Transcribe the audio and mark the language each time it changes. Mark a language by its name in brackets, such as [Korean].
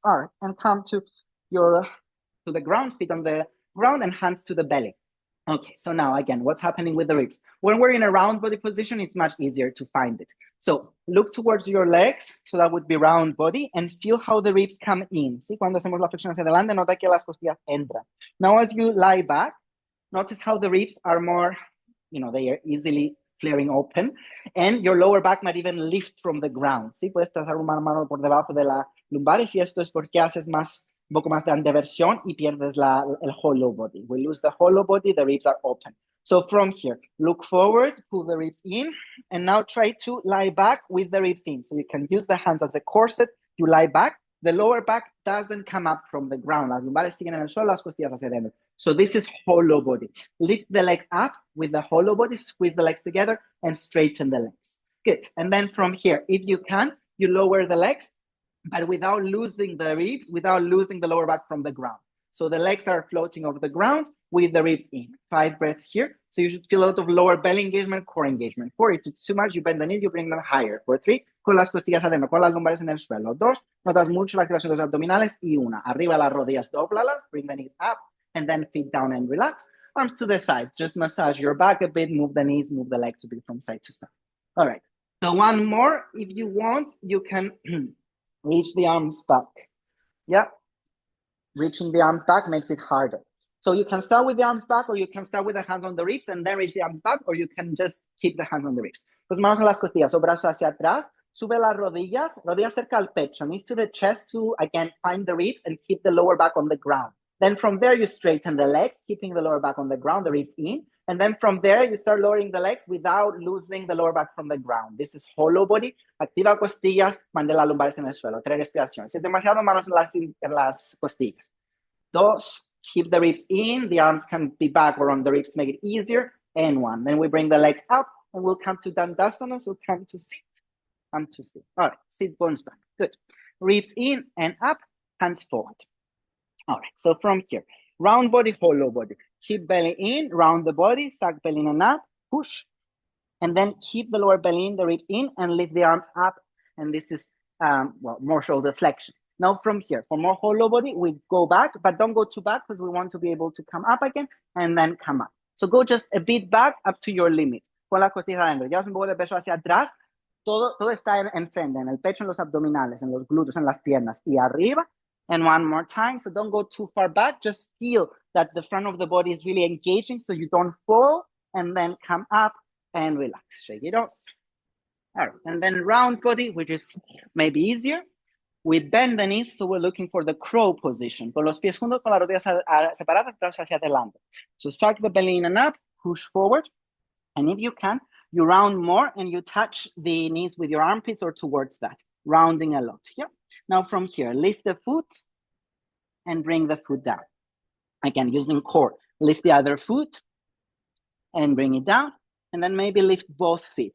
[English] All right, and come to the ground, feet on the ground and hands to the belly. Okay, so now again, what's happening with the ribs? When we're in a round body position, it's much easier to find it. So look towards your legs, so that would be round body, and feel how the ribs come in. [Spanish] ¿Sí? Cuando hacemos la flexión hacia adelante, nota que las costillas entran. [English] Now as you lie back, notice how the ribs are more, they are easily flaring open, and your lower back might even lift from the ground. [Spanish] ¿Sí? Puedes trazar una mano por debajo de la lumbares, y esto es porque haces un poco más de anteversión y pierdes el hollow body. [English] We lose the hollow body, the ribs are open. So from here, look forward, pull the ribs in, and now try to lie back with the ribs in. So you can use the hands as a corset, you lie back, the lower back doesn't come up from the ground. Las lumbares siguen en el suelo, las costillas hacia adentro. So this is hollow body. Lift the legs up with the hollow body, squeeze the legs together, and straighten the legs. Good. And then from here, if you can, you lower the legs, but without losing the ribs, without losing the lower back from the ground. So the legs are floating over the ground, with the ribs in. 5 breaths here. So you should feel a lot of lower belly engagement, core engagement. 4, if it's too much, you bend the knee, you bring them higher. [Spanish] For 3, con las costillas adentro, con las lumbares en el suelo. 2, notas mucho la activación de los abdominales. [English] Y 1, arriba las rodillas, dóblalas, bring the knees up, and then feet down and relax. Arms to the side, just massage your back a bit, move the knees, move the legs a bit from side to side. All right, so one more, if you want, you can reach the arms back. Yeah, reaching the arms back makes it harder. So you can start with the arms back, or you can start with the hands on the ribs and then reach the arms back, or you can just keep the hands on the ribs. [Spanish] Pues manos en las costillas o brazos hacia atrás, sube las rodillas, rodillas cerca al pecho, [English] knees to the chest to, again, find the ribs and keep the lower back on the ground. Then from there, you straighten the legs, keeping the lower back on the ground, the ribs in. And then from there, you start lowering the legs without losing the lower back from the ground. This is hollow body. [Spanish] Activa costillas, mande las lumbares en el suelo. 3 respiraciones. Si es demasiado, manos en las costillas. [English] 2, keep the ribs in. The arms can be back or on the ribs to make it easier. And 1. Then we bring the legs up and we'll come to Dandasana. So come to sit. Come to sit. All right. Sit bones back. Good. Ribs in and up. Hands forward. All right. So from here, round body, hollow body. Keep belly in, round the body, suck belly in and up, push. And then keep the lower belly in, the ribs in, and lift the arms up. And this is, more shoulder flexion. Now from here, for more hollow body, we go back, but don't go too back because we want to be able to come up again and then come up. So go just a bit back up to your limit. [Spanish] Con la costilla adentro. Llevas un poco de peso hacia atrás. Todo está en frente, en el pecho, en los abdominales, en los glúteos, en las piernas. Y arriba. [English] And one more time. So don't go too far back. Just feel that the front of the body is really engaging so you don't fall. And then come up and relax. Shake it off. All right. And then round body, which is maybe easier. We bend the knees, so we're looking for the crow position. [Spanish] Con los pies juntos, con las rodillas separadas, brazos hacia adelante. [English] So suck the belly in and up, push forward. And if you can, you round more and you touch the knees with your armpits or towards that. Rounding a lot. Yeah. Now from here, lift the foot and bring the foot down. Again, using core. Lift the other foot and bring it down. And then maybe lift both feet.